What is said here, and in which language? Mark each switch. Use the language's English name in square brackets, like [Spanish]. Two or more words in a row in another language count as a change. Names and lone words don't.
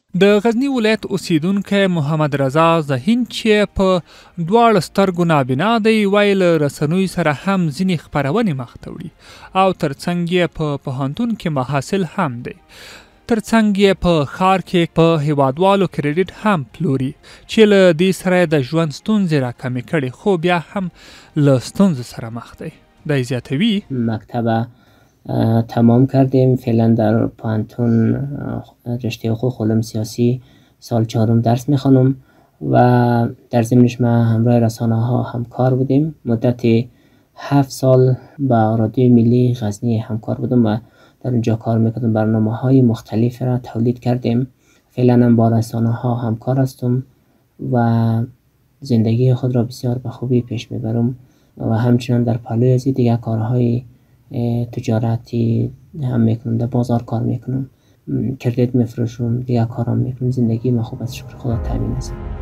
[Pashto] د غزني ولایت اوسیدونکی محمد رضا ذهین چې په دواړو سترګو نابینا دی وایي له رسنیو سره هم ځینې خپرونې مخ ته وړي او ترڅنګ یې په پوهنتون کې محصل هم دی ترڅنګ یې په ښار کې په هیوادوالو کریډیټ هم پلوري چې له دې سره د ژوند ستونزې راکمې کړي خو بیا هم له ستونزو سره مخ دی دی زیاتوي [Persian] مکتب تمام کردیم فعلا در پوهنتون رشته حقوق علوم سیاسی سال 4 درس میخوانم و در ضمنش ما همراه رسانه ها همکار بودیم مدت 7 سال با رادیو ملی غزنی همکار بودم و در اونجا کار میکردم برنامه های مختلف را تولید کردیم فعلا هم با رسانه ها همکار هستم و زندگی خود را بسیار به خوبی پیش میبرم و همچنان در پهلوی از دیگر کارهای تجارتی هم میکنم در بازار کار میکنم کردیت میفروشم دیگر کارام میکنم زندگی من خوب از شکر خدا تامین است